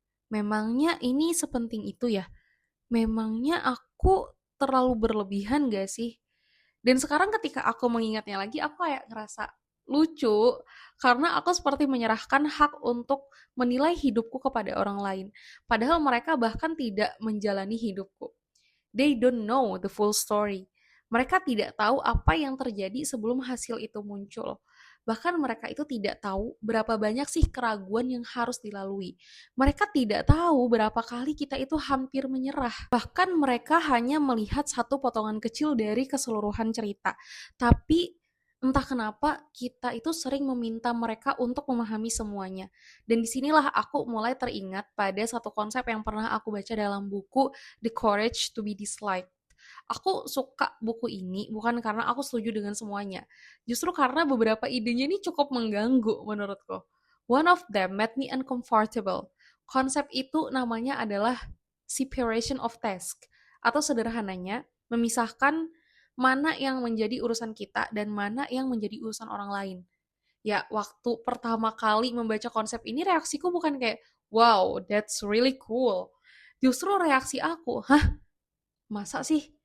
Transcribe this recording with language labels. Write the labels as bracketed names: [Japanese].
[Indonesian] Memangnya ini sepenting itu ya? Memangnya aku terlalu berlebihan gak sih? Dan sekarang ketika aku mengingatnya lagi, aku kayak ngerasa lucu karena aku seperti menyerahkan hak untuk menilai hidupku kepada orang lain. Padahal mereka bahkan tidak menjalani hidupku. [English] They don't know the full story. [Indonesian] Mereka tidak tahu apa yang terjadi sebelum hasil itu muncul. Bahkan mereka itu tidak tahu berapa banyak sih keraguan yang harus dilalui. Mereka tidak tahu berapa kali kita itu hampir menyerah. Bahkan mereka hanya melihat satu potongan kecil dari keseluruhan cerita. Tapi entah kenapa kita itu sering meminta mereka untuk memahami semuanya. Dan disinilah aku mulai teringat pada satu konsep yang pernah aku baca dalam buku The Courage to be Disliked. Aku suka buku ini bukan karena aku setuju dengan semuanya. Justru karena beberapa idenya ini cukup mengganggu menurutku. [English] One of them made me uncomfortable. [Indonesian] Konsep itu namanya adalah [English] separation of task. [Indonesian] Atau sederhananya, memisahkan mana yang menjadi urusan kita dan mana yang menjadi urusan orang lain. Ya, waktu pertama kali membaca konsep ini reaksiku bukan kayak, [English] wow, that's really cool. [Indonesian] Justru reaksi aku, hah, masa sih?